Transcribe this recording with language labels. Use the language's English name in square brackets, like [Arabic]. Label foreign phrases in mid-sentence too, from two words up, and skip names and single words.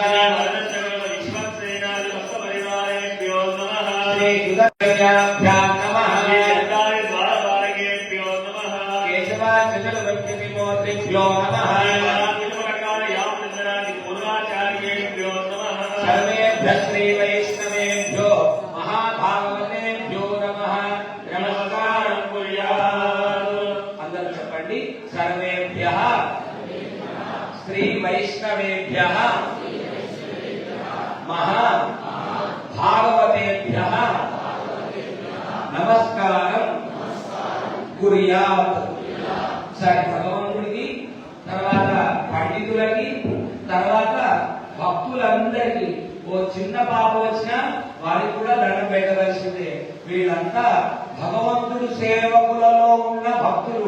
[Sanskrit] विश्वक्सेनादिभक्तपरिवारेभ्यो नमः श्री सुदर्शनाभ्यां नमः केशवाचार्येभ्यो नमः केशवाचलवृत्तिविमोत्रिभ्यो नमः पूर्वाचार्येभ्यो नमः सर्वेभ्यः श्रीवैष्णवेभ्यो महाभागवतेभ्यो नमः नमस्कारं कुर्यात् [Telugu] అందరూ చెప్పండి [Sanskrit] सर्वेभ्यः श्री वैष्णवेभ्यः महा भागवतेभ्यः नमस्कारं कुर्यात् [Telugu] సరే భగవంతుడికి తర్వాత పండితులకి తర్వాత భక్తులందరికీ ఓ చిన్న పాప వచ్చినా వారికి కూడా దండం పెట్టవలసిందే. వీళ్ళంతా భగవంతుడు సేవకులలో ఉన్న భక్తులు.